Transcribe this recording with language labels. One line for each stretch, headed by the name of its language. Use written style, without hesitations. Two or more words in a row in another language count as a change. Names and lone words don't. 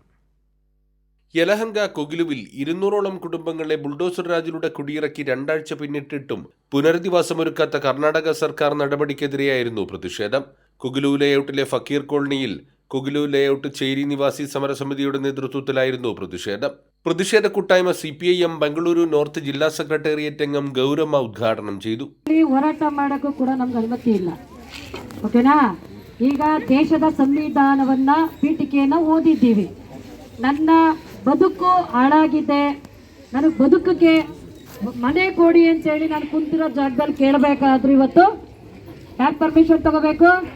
Malayalam: യലഹങ്ക കൊഗിലുവിൽ 200ഓളം കുടുംബങ്ങളെ ബുൾഡോസർ രാജിലൂടെ കുടിയിറക്കി 2 ആഴ്ച പിന്നിട്ടിട്ടും പുനരധിവാസമൊരുക്കാത്ത കർണാടക സർക്കാർ നടപടിക്കെതിരെയായിരുന്നു പ്രതിഷേധം. കൊഗിലു ലേഔട്ടിലെ ഫക്കീർ കോളനിയിൽ കൊഗിലു ലേഔട്ട് ചേരി നിവാസി സമരസമിതിയുടെ നേതൃത്വത്തിലായിരുന്നു പ്രതിഷേധം. പ്രതിഷേധ കൂട്ടായ്മ CPIM ബംഗളൂരു നോർത്ത് ജില്ലാ സെക്രട്ടേറിയറ്റ് അംഗം ഗൗരമ്മ ഉദ്ഘാടനം ചെയ്തു.
Kannada: ಹೋರಾಟ ಮಾಡಕ್ಕೂ ಕೂಡ ನಮ್ಗೆ ಅನುಮತಿ ಇಲ್ಲ. ಓಕೆನಾ? ಈಗ ದೇಶದ ಸಂವಿಧಾನವನ್ನ ಪೀಠಿಕೆಯನ್ನು ಓದಿದ್ದೀವಿ. ನನ್ನ ಬದುಕು ಹಾಳಾಗಿದೆ, ನನಗೆ ಬದುಕಿಗೆ ಮನೆ ಕೊಡಿ ಅಂತ ಹೇಳಿ ನಾನು ಕುಂತಿರೋ ಜಾಗದಲ್ಲಿ ಕೇಳಬೇಕಾದ್ರೂ ಇವತ್ತು ಯಾರು ಪರ್ಮಿಷನ್ ತಗೋಬೇಕು?